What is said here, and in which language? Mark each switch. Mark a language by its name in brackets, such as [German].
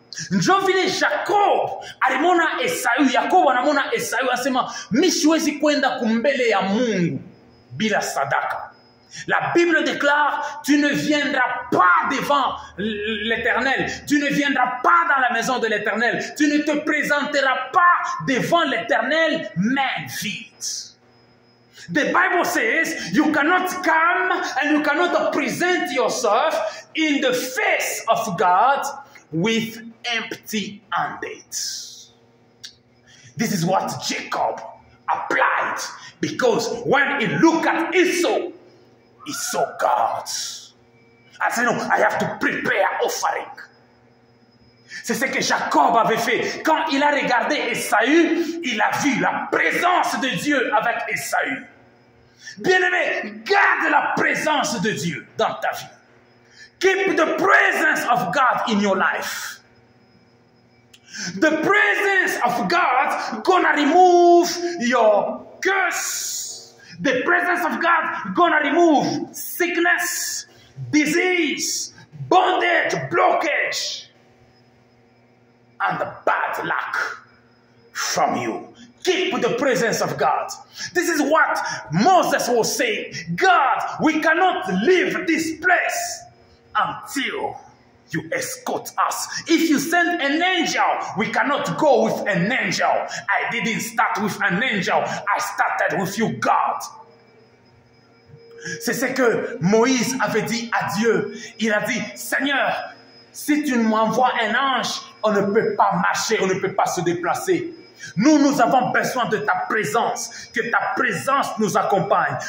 [Swahili] Njo vile Jacob alimona Esau, Yakobo anamona Esau asema mimi siwezi kwenda kumbele ya Mungu bila sadaka. [French] La Bible déclare, tu ne viendras pas devant l'Éternel, tu ne viendras pas dans la maison de l'Éternel, tu ne te présenteras pas devant l'Éternel main vide. [English] The Bible says you cannot come and you cannot present yourself in the face of God with empty-handed. This is what Jacob applied, because when he looked at Esau, he saw God. I said, no, I have to prepare offering. [French] C'est ce que Jacob avait fait. Quand il a regardé Esaü, il a vu la présence de Dieu avec Esaü. Bien-aimé, garde la présence de Dieu dans ta vie. [English] Keep the presence of God in your life. The presence of God gonna remove your curse. The presence of God gonna remove sickness, disease, bondage, blockage, and the bad luck from you. Keep the presence of God. This is what Moses was saying. God, we cannot leave this place until you escort us. If you send an angel, we cannot go with an angel. I didn't start with an angel. I started with you, God. [French] C'est ce que Moïse avait dit à Dieu. Il a dit, Seigneur, si tu m'envoies un ange, on ne peut pas marcher, on ne peut pas se déplacer. Nous avons besoin de ta présence, que ta présence nous accompagne.